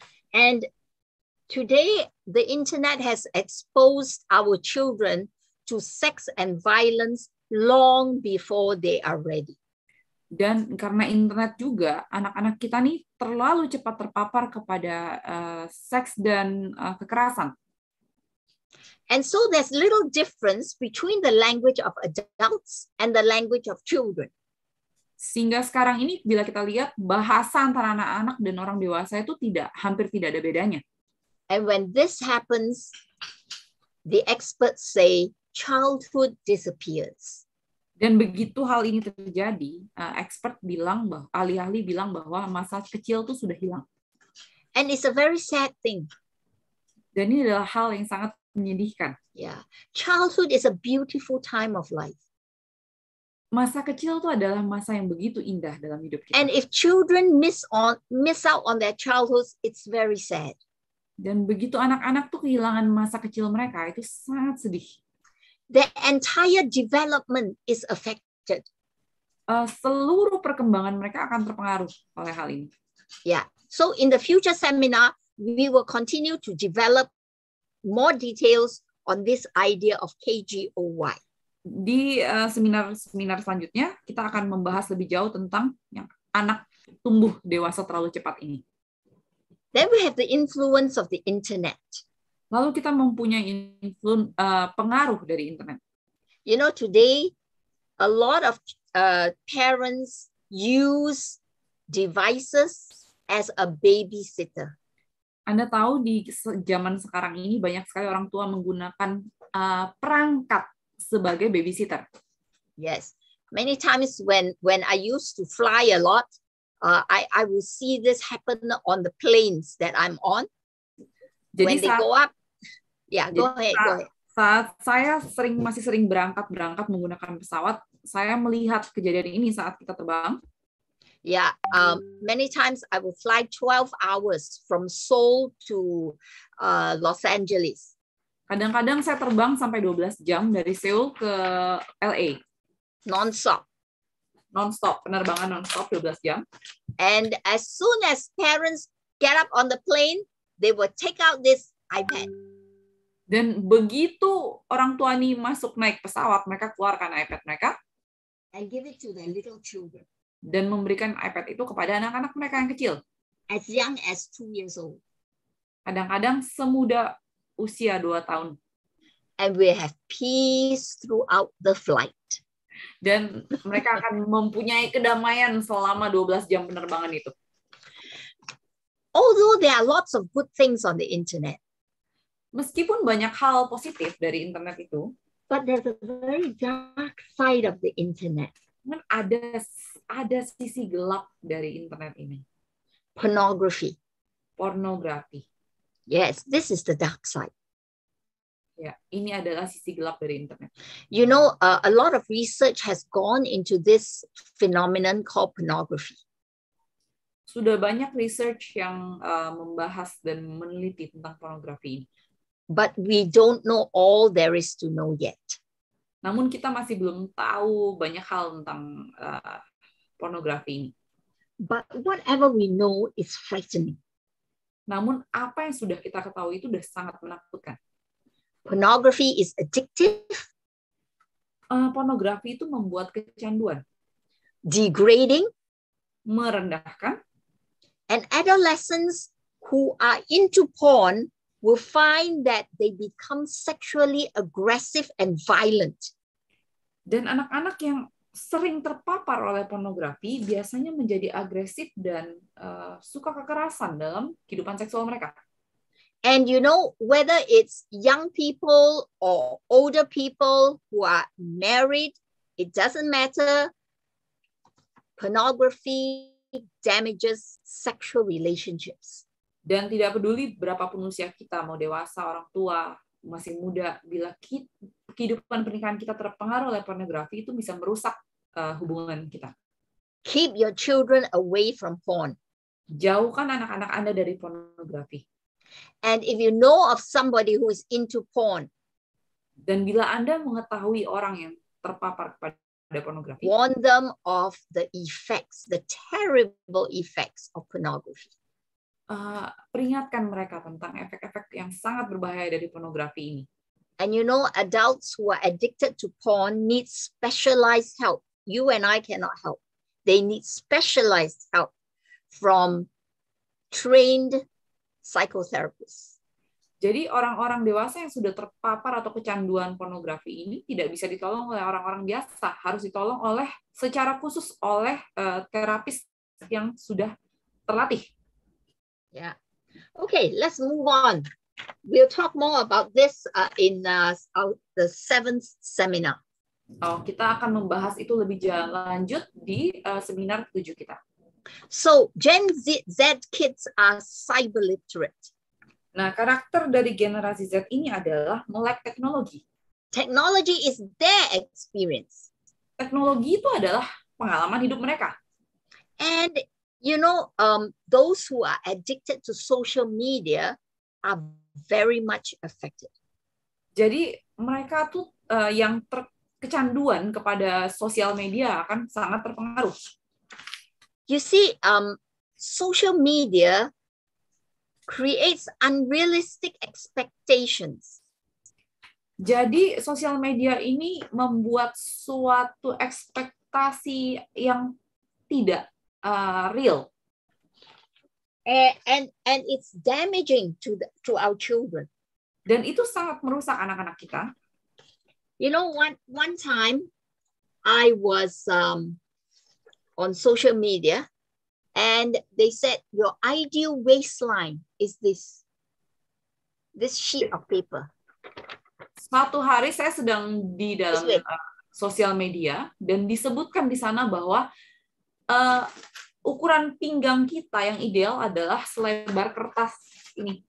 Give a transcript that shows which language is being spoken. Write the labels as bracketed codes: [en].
[en] And today, the internet has exposed our children to sex and violence long before they are ready. [id] Dan karena internet juga, anak-anak kita nih terlalu cepat terpapar kepada seks dan kekerasan. [en] And so there's little difference between the language of adults and the language of children. [id] Sehingga sekarang ini bila kita lihat bahasa antara anak-anak dan orang dewasa itu hampir tidak ada bedanya. [en] And when this happens, the experts say childhood disappears. [id] Dan begitu hal ini terjadi, ahli-ahli bilang bahwa masa kecil itu sudah hilang. [en] And it's a very sad thing. [id] Dan ini adalah hal yang sangat menyedihkan. [en] Yeah, childhood is a beautiful time of life. [id] Masa kecil itu adalah masa yang begitu indah dalam hidup kita. [en] And if children miss out on their childhoods, it's very sad. [id] Dan begitu anak-anak tuh kehilangan masa kecil mereka, itu sangat sedih. [en] Their entire development is affected. [id] Seluruh perkembangan mereka akan terpengaruh oleh hal ini. [en] Yeah. So in the future seminar, we will continue to develop more details on this idea of KGOY. [id] Di seminar selanjutnya, kita akan membahas lebih jauh tentang yang anak tumbuh dewasa terlalu cepat ini. [en] Then we have the influence of the internet. [id] Lalu kita mempunyai pengaruh dari internet. [en] You know, today, a lot of parents use devices as a babysitter. [id] Anda tahu di zaman sekarang ini banyak sekali orang tua menggunakan perangkat sebagai babysitter. [en] Yes, many times when I used to fly a lot, I will see this happen on the planes that I'm on. [id] Jadi [en] when they go up, yeah, go ahead. [id] Saat saya masih sering berangkat menggunakan pesawat, saya melihat kejadian ini saat kita terbang. [en] Yeah, many times I will fly 12 hours from Seoul to Los Angeles. [id] Kadang-kadang saya terbang sampai 12 jam dari Seoul ke LA. [en] Non-stop. [id] Penerbangan non-stop 12 jam. [en] And as soon as parents get up on the plane, they will take out this iPad. [id] Dan begitu orang tua ini naik pesawat, mereka keluarkan iPad mereka [en] and give it to their little children. [id] Dan memberikan iPad itu kepada anak-anak mereka yang kecil. [en] As young as 2 years old. [id] Kadang-kadang semuda usia 2 tahun. [en] And we have peace throughout the flight. [id] Dan mereka akan mempunyai kedamaian selama 12 jam penerbangan itu. [en] Although there are lots of good things on the internet. [id] Meskipun banyak hal positif dari internet itu, [en] but there's a very dark side of the internet. [id] Ada sisi gelap dari internet ini. [en] Pornography. [id] Pornografi. [en] Yes, this is the dark side. [id] Ya, ini adalah sisi gelap dari internet. [en] You know, a lot of research has gone into this phenomenon called pornography. [id] Sudah banyak research yang membahas dan meneliti tentang pornografi ini. [en] But we don't know all there is to know yet. [id] Namun kita masih belum tahu banyak hal tentang pornografi ini. [en] But whatever we know is frightening. [id] Namun apa yang sudah kita ketahui itu sudah sangat menakutkan. [en] Pornography is addictive. [id] Pornografi itu membuat kecanduan. [en] Degrading. [id] Merendahkan. [en] And adolescents who are into porn will find that they become sexually aggressive and violent. [id] Dan anak-anak yang sering terpapar oleh pornografi biasanya menjadi agresif dan suka kekerasan dalam kehidupan seksual mereka. [en] And you know, whether it's young people or older people who are married, it doesn't matter. Pornography damages sexual relationships. [id] Dan tidak peduli berapapun usia kita, mau dewasa, orang tua, masih muda, bila kehidupan pernikahan kita terpengaruh oleh pornografi, itu bisa merusak hubungan kita. [en] Keep your children away from porn. [id] Jauhkan anak-anak Anda dari pornografi. [en] And if you know of somebody who is into porn, [id] dan bila Anda mengetahui orang yang terpapar kepada pornografi, [en] warn them of the effects, the terrible effects of pornography. [id] Peringatkan mereka tentang efek-efek yang sangat berbahaya dari pornografi ini. [en] And you know, adults who are addicted to porn need specialized help. You and I cannot help. They need specialized help from trained psychotherapists. [id] Jadi orang-orang dewasa yang sudah terpapar atau kecanduan pornografi ini tidak bisa ditolong oleh orang-orang biasa, harus ditolong secara khusus oleh terapis yang sudah terlatih. [en] Yeah. Okay, let's move on. We'll talk more about this in the 7th seminar. [id] Kita akan membahas itu lebih lanjut di seminar 7 kita. [en] So, Gen Z kids are cyber literate. [id] Nah, karakter dari generasi Z ini adalah melek teknologi. [en] Technology is their experience. [id] Teknologi itu adalah pengalaman hidup mereka. [en] And you know, those who are addicted to social media are very much affected. [id] Jadi mereka tuh yang kecanduan kepada sosial media akan sangat terpengaruh. [en] You see, social media creates unrealistic expectations. [id] Jadi sosial media ini membuat suatu ekspektasi yang tidak real. [en] And it's damaging to our children. [id] Dan itu sangat merusak anak-anak kita. [en] You know, one time I was on social media, and they said your ideal waistline is this sheet of paper. [id] Suatu hari saya sedang di dalam sosial media dan disebutkan di sana bahwa ukuran pinggang kita yang ideal adalah selebar kertas ini.